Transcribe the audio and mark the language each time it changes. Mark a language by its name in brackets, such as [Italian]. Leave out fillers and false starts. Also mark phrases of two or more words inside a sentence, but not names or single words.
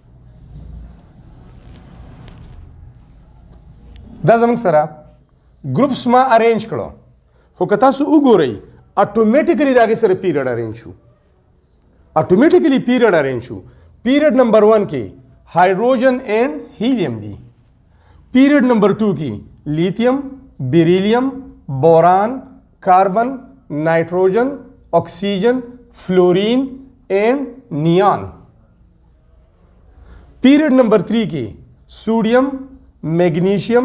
[Pashto] دا زموږ سره ګروپس ما ارینج کړو خو که تاسو وګورئ اټومیټیکلی د هغې سره پیریډ ارینج شو اټومیټیکلی پیریډ ارینج شو پیریډ نمبر 1 کې [English] hydrogen and helium [Pashto] دي پیریډ نمبر 2 کې [English] lithium beryllium boron carbon nitrogen oxygen fluorine and neon [Pashto] پیریډ نمبر 3 کې [English] sodium magnesium